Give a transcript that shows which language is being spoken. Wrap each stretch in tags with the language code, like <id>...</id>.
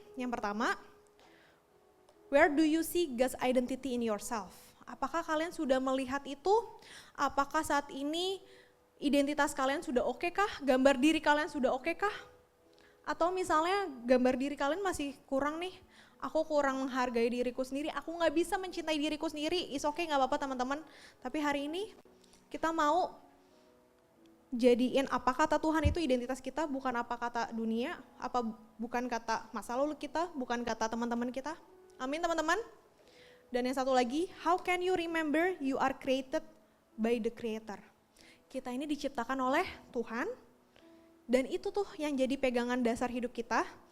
<id>Yang pertama,</id> <en>where do you see God's identity in yourself?</en> <id>Apakah kalian sudah melihat itu? Apakah saat ini identitas kalian sudah oke kah? Gambar diri kalian sudah oke kah? Atau misalnya gambar diri kalian masih kurang nih, aku kurang menghargai diriku sendiri, aku gak bisa mencintai diriku sendiri,</id> <en>is okay</en> <id>gak apa-apa teman-teman. Tapi hari ini kita mau jadiin apa kata Tuhan itu identitas kita, bukan apa kata dunia, bukan kata masa lalu kita, bukan kata teman-teman kita. Amin teman-teman. Dan yang satu lagi,</id> <en>how can you remember you are created by the Creator?</en> <id>Kita ini diciptakan oleh Tuhan, dan itu tuh yang jadi pegangan dasar hidup kita.</id>